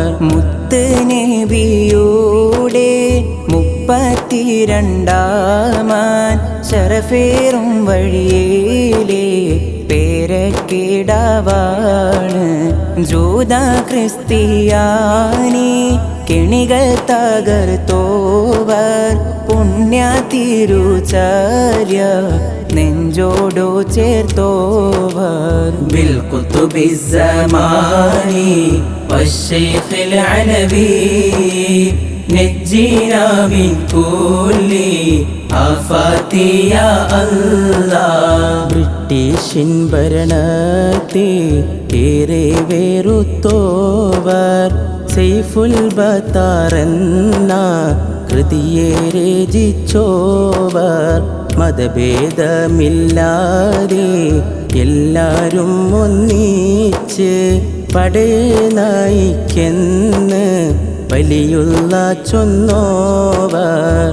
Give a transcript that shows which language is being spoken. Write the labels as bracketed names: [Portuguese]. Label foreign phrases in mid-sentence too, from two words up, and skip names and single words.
[Malayalam] മുത്ത് നബിയുടെ 32-ാമൻ ശരഫേറും വഴിയിലെ പേര വിലക്കിടവാണ് ജൂത ക്രിസ്ത്യാനി കെണികൾ തകർത്തോവർ പുണ്യ തിരുചര്യ നെഞ്ചോടു ചേർത്തോവർ [Arabic] بالقطب الزماني والشيخ العلوي نجينا من كل آفات يا الله [Malayalam] ബ്രിട്ടീഷിൻ ഭരണത്തെ ഏറെ വെറുത്തോവർ സൈഫുൽ ബത്താറെന്ന കൃതിയെ രചിച്ചോവർ മതഭേദമില്ലാതെ എല്ലാരും ഒന്നിച്ച് പടയെ നയിക്കെന്ന് വലിയുള്ള ചൊന്നോവർ